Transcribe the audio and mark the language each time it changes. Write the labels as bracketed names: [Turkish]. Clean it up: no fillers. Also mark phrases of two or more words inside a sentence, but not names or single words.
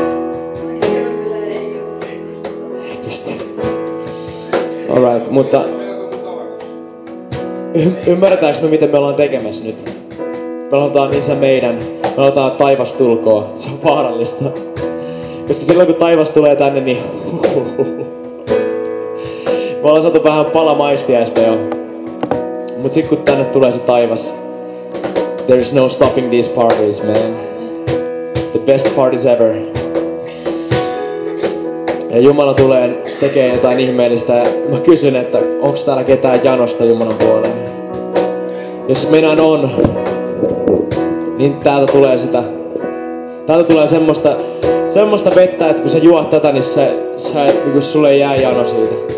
[Finnish] Alright, mutta ymmärretäänkö me miten me ollaan tekemässä nyt? Me aloitetaan Isä meidän, me aloitetaan taivas tulkoon. Se on vaarallista. Koska silloin kun taivas tulee tänne, niin me ollaan saatu vähän pala maistiaista jo. Mut sit kun tänne tulee se taivas, [English] there is no stopping these parties, man. The best parties ever. [Finnish] Ja Jumala tulee tekee jotain ihmeellistä ja mä kysyn, että onks täällä ketään janosta Jumalan puoleen. Jos minä on, niin täältä tulee sitä. Täältä tulee semmoista vettä, että kun sä juot tätä, niin niin sulle ei jää jano siitä.